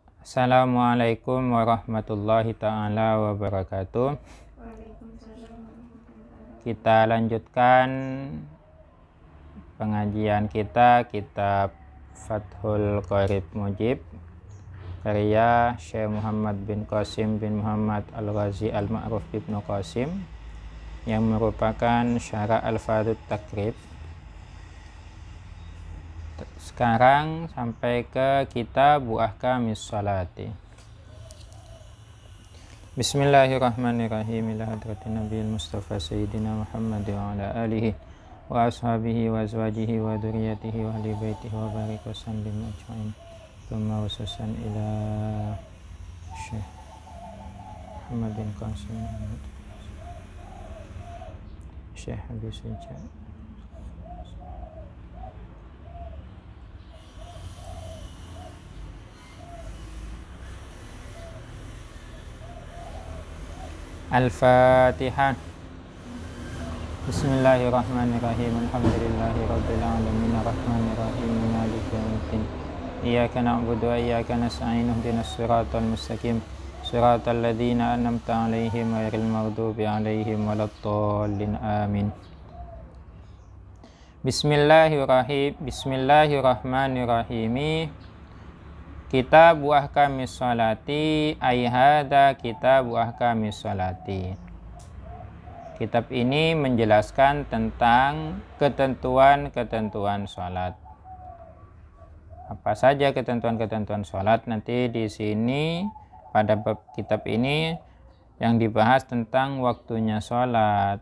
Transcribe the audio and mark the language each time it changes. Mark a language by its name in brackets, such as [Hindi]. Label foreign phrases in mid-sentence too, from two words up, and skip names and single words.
[Arabic] السلام عليكم ورحمة الله تعالى وبركاته. [Indonesian] Kita lanjutkan pengajian kita kitab Fathul Qorib Mujib karya Syekh Muhammad bin Qasim bin Muhammad Al-Ghazi Al-Ma'ruf Ibnu Qasim yang merupakan syarah Al-Fadhut Takrib. Sekarang sampai ke kitab Ahkamis Sholati. [Arabic] بسم الله الرحمن الرحيم. إلى حضرة النبي المصطفى سيدنا محمد وعلى آله وأصحابه وأزواجه وذرياته وأهل بيته وبارك وسلم أجمعين. ثم خصوصا إلى شيخ محمد بن قاسم شيخ حبيب سجاد. Al-Fatihah. بسم الله الرحمن الرحيم. الحمد لله رب العالمين الرحمن الرحيم مالك يوم الدين. إياك نعبد وإياك نستعين اهدنا الصراط المستقيم صراط الذين أنعمت عليهم غير المغضوب عليهم ولا الضالين. Amin. Bismillahirrahmanirrahim. كتاب أحكام الصلاة أي هذا كتاب أحكام الصلاة. [Indonesian] Kitab ini menjelaskan tentang ketentuan-ketentuan sholat. Apa saja ketentuan-ketentuan sholat? Nanti di sini pada bab kitab ini yang dibahas tentang waktunya sholat.